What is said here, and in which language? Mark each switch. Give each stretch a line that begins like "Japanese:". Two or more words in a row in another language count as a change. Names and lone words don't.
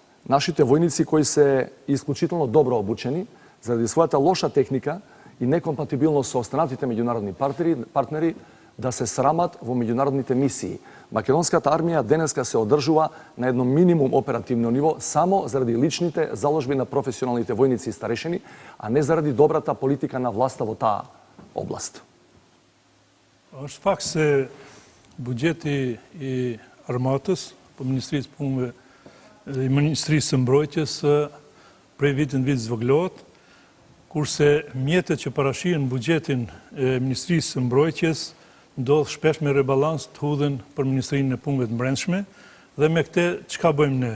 Macedonian: Нашите војници кои се исклучително добро обучени, заради својата лоша техника и некомпатибилност со останатите меѓународни партнери, да се срамат во меѓународните мисии. Македонската армија денеска се одржува на едно минимум оперативно ниво само заради личните заложби на професионалните војници и старешини, а не заради добрата политика на власта во таа област.
Albanian: Është fakt se buxheti i armatës, po Ministrisë Punëve i Ministrisë së Mbrojtjes prej vit në vit zvogëlohet. kurse mjetet që parashihen buxhetin e Ministrisë së Mbrojtjes ndodh shpesh me rebalans të hudhen për Ministrinë e Punëve të Brendshme dhe me këtë çka bëjmë ne?